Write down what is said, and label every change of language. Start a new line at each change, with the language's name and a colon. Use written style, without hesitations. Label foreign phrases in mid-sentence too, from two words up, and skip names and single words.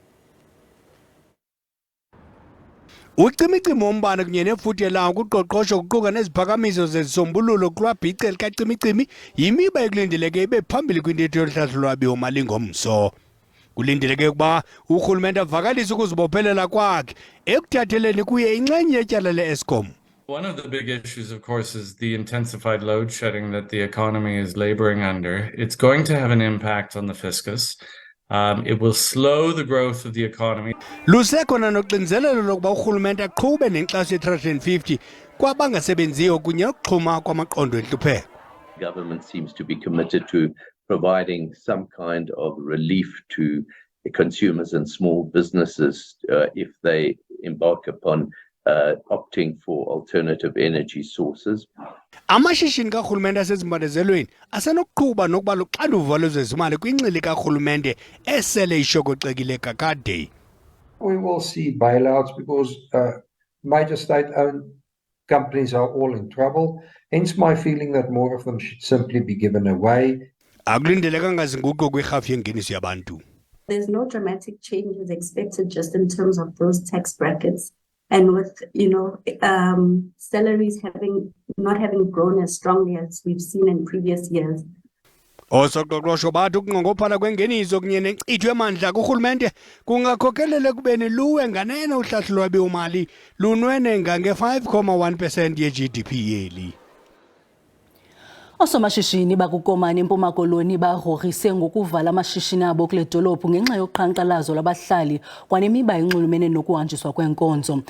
Xhosa: Ucimicimi wombane kunye nefuthe lawo kuqoqosho kuquka neziphakamiso zezisombululo kulwabhice likacimicimi yimiba ekulindeleke ibe phambili kwintetho yohlahlo lwabiwo-mali ngomso. Kulindeleke ukuba urhulumente avakalise ukuzibophelela kwakhe ekuthatheleni kuye inxenye yetyala le-Eskom.
English: One of the big issues, of course, is the intensified load shedding that the economy is laboring under. It's going to have an impact on the fiscus. It will slow the growth of the economy.
Xhosa: Lusekhona noxinzelelo lokuba urhulumente aqhube nenkxaso ye-350 kwabangasebenziyo kunye nokuxhuma kwamaqondo entlupheko.
English: Government seems to be committed to providing some kind of relief to consumers and small businesses if they embark upon opting for alternative energy sources.
Xhosa: Amashishini karhulumente asezimbandezelweni asenokuqhuba nokuba luxanduva lwezezimali kwingxili karhulumente esele ishokocekile kakade.
English: We will see bailouts because major state-owned companies are all in trouble. Hence my feeling that more of them should simply be given away.
Xhosa: Akulindelekanga zinguquko kwirhafu yengeniso yabantu.
English: There's no dramatic changes expected just in terms of those tax brackets. And with, salaries not having grown as strongly as we've seen in previous years.
Xhosa: Osoqoqosho bathi ukunqongophala kwengeniso kunye nenkcitho yamandla kurhulumente kungakhokelela ekubeni luwe nganeno uhlahlo lwabiwo-mali lunwene ngange-5.1% ye-GDP yeli. Osomashishini bakukomani eMpuma Koloni bagrogrise ngokuvala amashishini abo kule dolophu ngenxa yoqhankqalazo labahlali kwanemiba enxulumene nokuhanjiswa kwenkonzo.